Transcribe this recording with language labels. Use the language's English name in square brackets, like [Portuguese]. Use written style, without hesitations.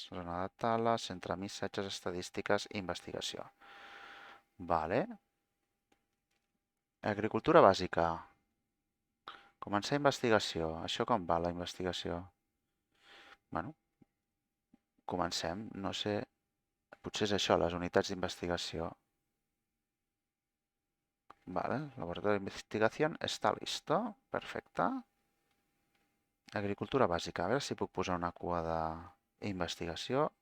[Catalan] Zona de tala, centre de missatges, estadístiques i investigació. Vale. Agricultura bàsica. Començar investigació. Això com va, la investigació? Bueno, comencem. No sé, potser és això, les unitats d'investigació. [Spanish] Vale, el laboratorio de investigación está listo. [Catalan] Perfecte. Agricultura bàsica. A veure si puc posar una cua d'investigació.